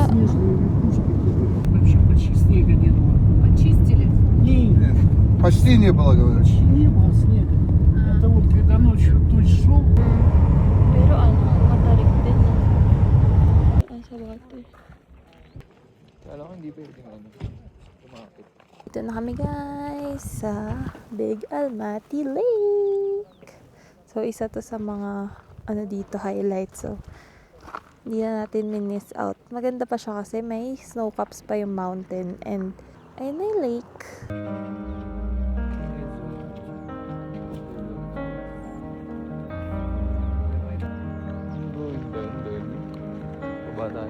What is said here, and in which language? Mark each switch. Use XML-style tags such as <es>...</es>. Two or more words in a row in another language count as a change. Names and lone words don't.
<ru>Вообще почти снега не было. Почистили? Нет, Почти не было, говоришь. не было снега. Это вот когда ночью дождь шел.</ru> <tl>Pero ano, matarik din. Ang sa water. Kala ko hindi pwedeng tumakit. Dito na kami guys sa Big Almaty Lake. So isa to sa mga ano dito highlights. So hindi na natin</tl> <en>miss out.</en> <tl>Maganda pa siya kasi may</tl> <en>snow caps</en> <tl>pa yung mountain and ayun na yung lake.</tl> <en>Going down.</en> <tl>Baba tayo.</tl>